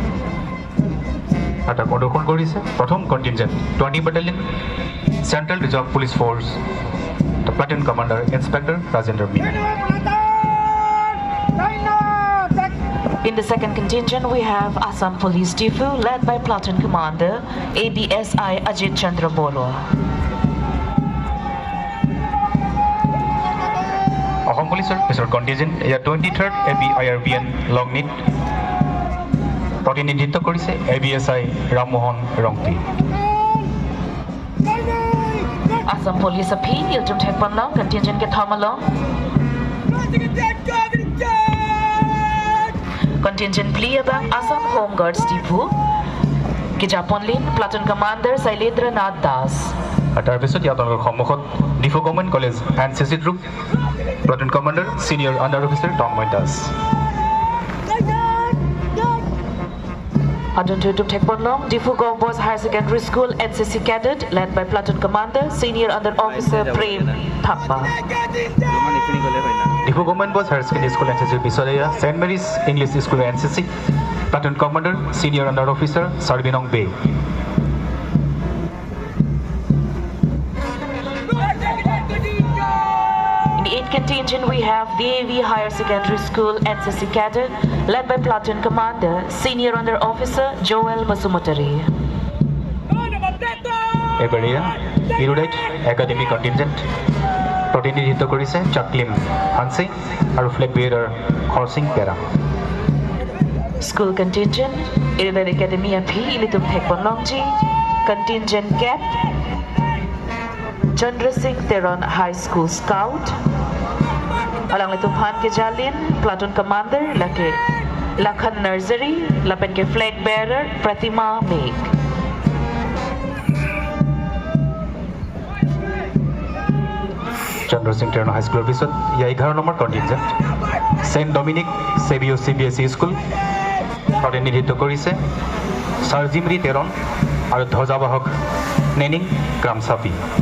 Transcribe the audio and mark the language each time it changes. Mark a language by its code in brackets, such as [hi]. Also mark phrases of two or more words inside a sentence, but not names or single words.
[as] এটা প্ৰদৰ্শন কৰিছে প্ৰথম কণ্টিনজেণ্ট 20 বেটেলিয়ন [en] Central Reserve Police Force, the Platoon Commander Inspector Rajendra Meena. In the second contingent, we have Assam Police Diphu, led by Platoon Commander ABSI Ajit Chandra Borua. Assam Police Officer Contingent, 23rd ABIRBN Longmeet, [as] প্ৰতিনিধিত্ব কৰিছে ABSI Rammohan Rongti. [mjw] Assam Police Appeal, Yiltum Thekpanlong, contingent ke Thamalong. Contingent plea abang Assam Home Guards Diphu. Kijaponlin, [en] Platoon Commander [mjw] Sailendra Nath Das. [as] তাৰ পিছত ইয়াত সন্মুখত ডিফু গভৰ্ণমেণ্ট কলেজ NCC গ্ৰুপ [en] Platoon Commander Senior Under Officer [as] তন্ময় দাস। [mjw] Adun Yiltum Thekpanlong, [en] Diphu Gov Boys Higher Secondary School NCC Cadet, led by Platoon Commander Senior Under Officer Prem Thappa. [as] ডিফু গভৰ্ণমেণ্ট বয়জ হায়াৰ ছেকেণ্ডেৰী স্কুল NCC বিচৰীয়া ছেইণ্ট মেৰিজ ইংলিছ স্কুল NCC [en] Platoon Commander Senior Under Officer [as] চাৰ্বিনং বে। [en] In the 8th contingent, we have DAV Higher Secondary School NCC Cadet, led by Platoon Commander Senior Under Officer Joel Masumutari. [as] এবাৰীয়া ইৰুডাইট একাডেমি কণ্টিনজেণ্ট প্ৰতিনিধিত্ব কৰিছে চাকলিম হানসিং আৰু [en] flag bearer [as] খৰসিং পেৰা। [mjw] School contingent, Erudite Academy Aphi, Yiltum Thekpanlong Ji, contingent cap, Chandra Singh Teron High School Scout, Alang Litumhan ke Jalin, [en] Platoon Commander [mjw] Lake Lakhan Nursery, Lapen ke [en] Flag Bearer [mjw] Pratima Meg. [as] Chandra Singh Teron High School পিছত 11 নম্বৰ কণ্টিনজেণ্ট সেন্ট ডমিনিক সেভিও CBSE স্কুল প্ৰতিনিধিত্ব কৰিছে সাৰজিমৰি তেৰণ আৰু ধ্বজাবাহক নেনিং গ্ৰামচাপি।